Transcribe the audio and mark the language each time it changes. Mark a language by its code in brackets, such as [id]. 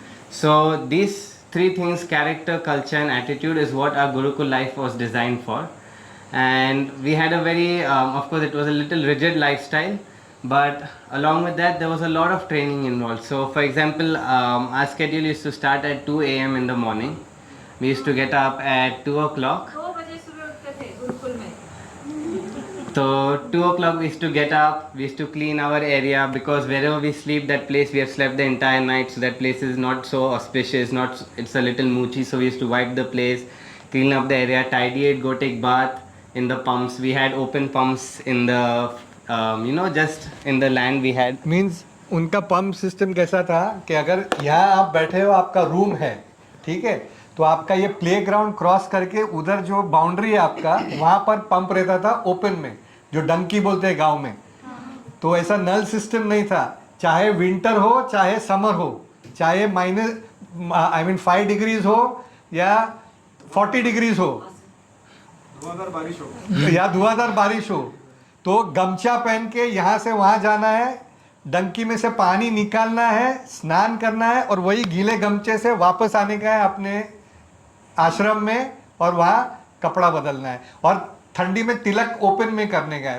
[en] So these 3 things, character, culture and attitude, is what our Gurukul life was designed for. And we had a very, of course it was a little rigid lifestyle, but along with that there was a lot of training involved. So for example, our schedule used to start at 2 a.m. in the morning. We used to get up at 2 o'clock. [hi] 2 बजे सुबह उठते थे गुरुकुल में। [en] So 2 o'clock we used to get up, we used to clean our area, because wherever we sleep, that place we have slept the entire night, so that place is not so auspicious, it's a little moochy, so we used to wipe the place, clean up the area, tidy it, go take bath in the pumps. We had open pumps in the, just in the land we had. [hi] Means उनका pump system कैसा था कि अगर यहाँ आप बैठे हो, आपका रूम है, ठीक है, तो आपका ये प्लेग्राउंड क्रॉस करके उधर जो बाउंड्री है आपका, वहाँ पर पंप रहता था ओपन में, जो डंकी बोलते हैं गांव में। तो ऐसा नल सिस्टम नहीं था। चाहे विंटर हो, चाहे समर हो, चाहे -5 डिग्रीज हो या 40 डिग्रीज हो, या धुआंधार बारिश हो, तो गमछा पहन के यहाँ से वहाँ जाना है, डंकी में से पानी निकालना है, स्नान करना है, और वही गीले गमछे से वापस आने का है अपने आश्रम में, और वहाँ कपड़ा बदलना है, और ठंडी में तिलक ओपन में करने का है।